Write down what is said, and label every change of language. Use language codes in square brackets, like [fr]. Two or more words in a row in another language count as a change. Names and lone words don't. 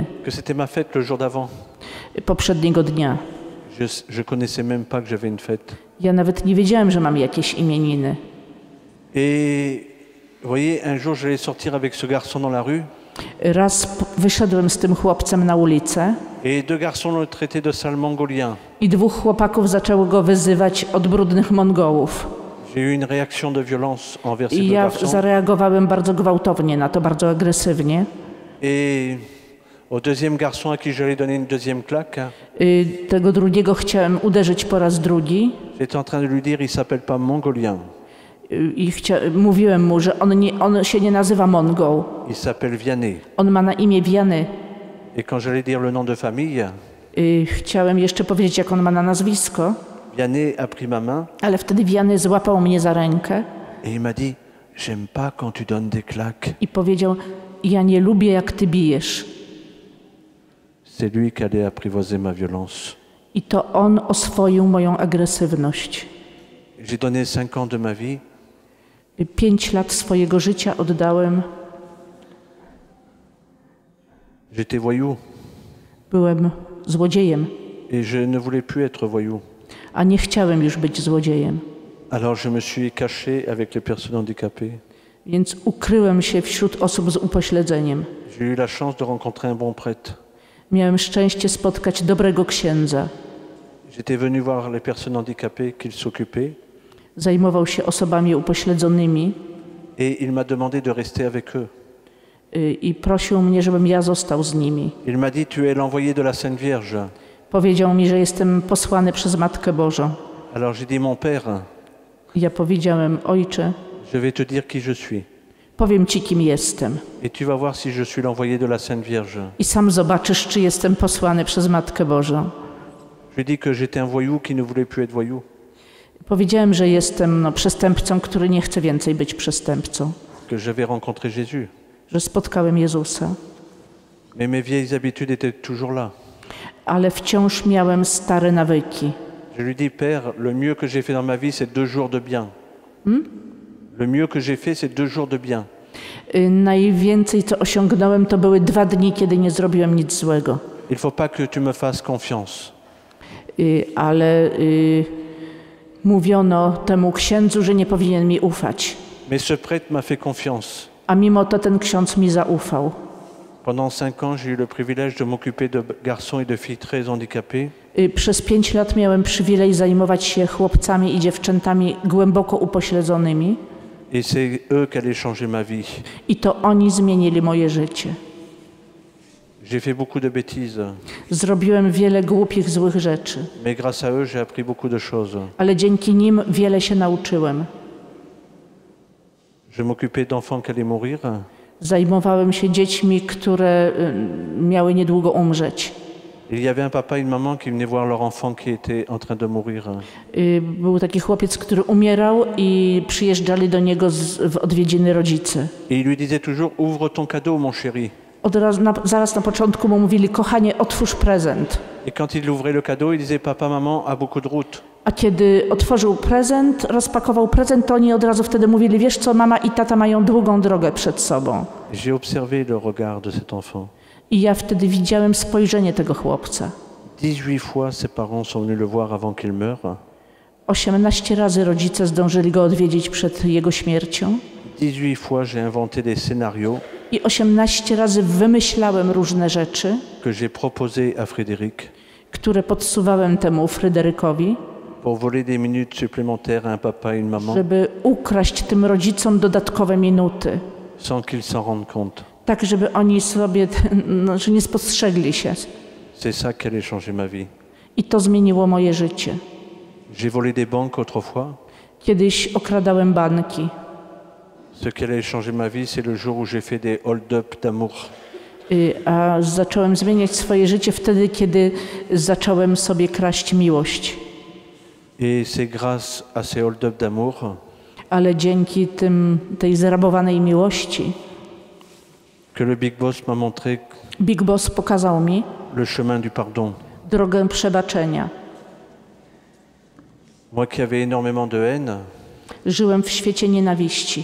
[fr] que c'était ma fête le jour d'avant. [pl] poprzedniego dnia. [fr] Je connaissais même pas que j'avais une fête. [pl] Ja nawet nie wiedziałem, że mam jakieś imieniny. [fr] Et vous voyez, un jour, j'allais sortir avec ce garçon dans la rue, [pl] Raz wyszedłem z tym chłopcem na ulicę [fr] et 2 garçons l'ont traité de sale mongolien. [pl] i 2 chłopaków zaczęło go wyzywać od brudnych Mongołów. [fr] J'ai eu une réaction de violence envers ces [pl] I 2 ja [fr] garçons. [pl] zareagowałem bardzo gwałtownie na to, bardzo agresywnie. [fr] Et au deuxième garçon à qui j'allais donner une deuxième claque, [pl] Tego drugiego chciałem uderzyć po raz drugi [fr] j'étais en train de lui dire, il s'appelle pas mongolien, [pl] i mówiłem mu, że on się nie nazywa Mongol. [fr] il s'appelle Vianney. [pl] On ma na imię Wiany. [fr] Et quand j'allais dire le nom de famille, [pl] Chciałem jeszcze powiedzieć, jak on ma na nazwisko, [fr] Vianney a pris ma main [pl] ale wtedy Wiany złapał mnie za rękę [fr] et il m'a dit, j'aime pas quand tu donnes des claques. [pl] i powiedział, ja nie lubię, jak ty bijesz. [fr] C'est lui qui allait apprivoiser ma violence. [pl] I to on oswoił moją agresywność. [fr] J'ai donné 5 ans de ma vie [pl] 5 lat swojego życia oddałem. [fr] J'étais voyou [pl] Byłem złodziejem, [fr] et je ne voulais plus être voyou. [pl] a nie chciałem już być złodziejem. [fr] Alors je me suis caché avec les personnes handicapées. [pl] Więc ukryłem się wśród osób z upośledzeniem. [fr] J'ai eu la chance de rencontrer un bon prêtre. [pl] Miałem szczęście spotkać dobrego księdza. [fr] J'étais venu voir les personnes handicapées qu'il s'occupait [pl] Zajmował się osobami upośledzonymi [fr] et il m'a demandé de rester avec eux. [pl] I prosił mnie, żebym ja został z nimi. [fr] Il m'a dit, tu es l'envoyé de la Sainte Vierge. [pl] Powiedział mi, że jestem posłany przez Matkę Bożą. [fr] Alors j'ai dit, mon père, [pl] Ja powiedziałem, ojcze, [fr] je vais te dire qui je suis. [pl] powiem ci, kim jestem. [fr] Et tu vas voir si je suis l'envoyé de la Sainte Vierge. [pl] I sam zobaczysz, czy jestem posłany przez Matkę Bożą. [fr] Je lui ai dit que j'étais un voyou qui ne voulait plus être voyou. [pl] Powiedziałem, że jestem przestępcą, który nie chce więcej być przestępcą. [fr] Que j'avais rencontré Jésus. [pl] Że spotkałem Jezusa. [fr] Mais mes vieilles habitudes étaient toujours là. [pl] Ale wciąż miałem stare nawyki. [fr] Je lui dis, Père, le mieux que j'ai fait dans ma vie, c'est 2 jours de bien. Le mieux que j'ai fait, c'est 2 jours de bien. [pl] Najwięcej, co osiągnąłem, to były 2 dni, kiedy nie zrobiłem nic złego. [fr] Il ne faut pas que tu me fasses confiance. [pl] Ale mówiono temu księdzu, że nie powinien mi ufać. [fr] Mais ce prêtre m'a fait confiance. [pl] A mimo to ten ksiądz mi zaufał. [fr] Pendant 5 ans, j'ai eu le privilège de m'occuper de garçons et de filles très handicapés. [pl] Przez 5 lat miałem przywilej zajmować się chłopcami i dziewczętami głęboko upośledzonymi. [fr] Et c'est eux qui allaient changer ma vie. [pl] I to oni zmienili moje życie. [fr] J'ai fait beaucoup de bêtises, [pl] Zrobiłem wiele głupich, złych rzeczy. [fr] mais grâce à eux, j'ai appris beaucoup de choses. [pl] Ale dzięki nim wiele się nauczyłem. [fr] Je m'occupais d'enfants qui allaient mourir. [pl] Zajmowałem się dziećmi, które miały niedługo umrzeć. [fr] Il y avait un papa et une maman qui venaient voir leur enfant qui était en train de mourir. [pl] Był taki chłopiec, który umierał i przyjeżdżali do niego w odwiedziny rodzice. [fr] Et il lui disait toujours, ouvre ton cadeau, mon chéri. [pl] Zaraz na początku mu mówili, kochanie, otwórz prezent. [fr] Et quand il ouvrait le cadeau, il disait, papa, maman a beaucoup de route. [pl] A kiedy otworzył prezent, rozpakował prezent, to oni od razu wtedy mówili, wiesz co, mama i tata mają długą drogę przed sobą. [fr] J'ai observé le regard de cet enfant. [pl] I ja wtedy widziałem spojrzenie tego chłopca. [fr] 18 fois, ses parents sont venus le voir avant qu'il meure. [pl] 18 razy rodzice zdążyli go odwiedzić przed jego śmiercią. [fr] 18 fois, j'ai inventé des scénarios [pl] I 18 razy wymyślałem różne rzeczy, [fr] que j'ai proposés à Frédéric [pl] które podsuwałem temu Fryderykowi, [fr] pour voler des minutes supplémentaires à un papa et une maman [pl] żeby ukraść tym rodzicom dodatkowe minuty, [fr] sans qu'ils s'en rendent compte. [pl] tak żeby oni sobie że nie spostrzegli się. [fr] C'est ça qui allait changer ma vie. [pl] I to zmieniło moje życie. [fr] J'ai volé des banques autrefois. [pl] Kiedyś okradałem banki, [fr] Ce qui allait changer ma vie, c'est le jour où j'ai fait des hold-up d'amour. [pl] a zacząłem zmieniać swoje życie wtedy, kiedy zacząłem sobie kraść miłość. [fr] Et c'est grâce à ces hold-up d'amour [pl] Ale dzięki tej zrabowanej miłości [fr] que le Big Boss m'a montré [pl] Big Boss pokazał mi [fr] le chemin du pardon. [pl] drogę przebaczenia. [fr] Moi qui avais énormément de haine, [pl] Żyłem w świecie nienawiści.